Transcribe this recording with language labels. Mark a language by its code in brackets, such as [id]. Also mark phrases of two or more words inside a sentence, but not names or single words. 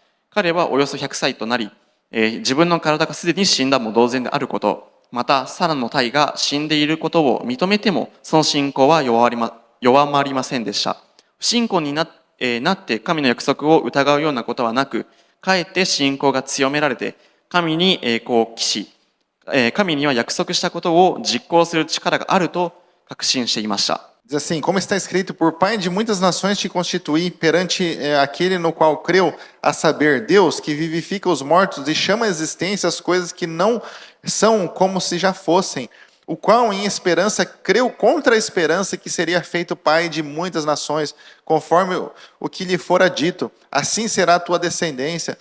[ja] 彼はおよそ100歳となり、自分の体がすでに死んだも同然であること、またサラの体が死んでいることを認めても、その信仰は弱まりませんでした。不信仰になって神の約束を疑うようなことはなく、かえって信仰が強められて、神に栄光を期し、神には約束したことを実行する力があると確信していました。 [pt] Diz assim, como está escrito, por pai de muitas nações te constituí perante aquele no qual creu, a saber, Deus que vivifica os mortos e chama à existência as coisas que não são como se já fossem, o qual em esperança creu contra a esperança que seria feito pai de muitas nações, conforme o que lhe fora dito, assim será a tua descendência.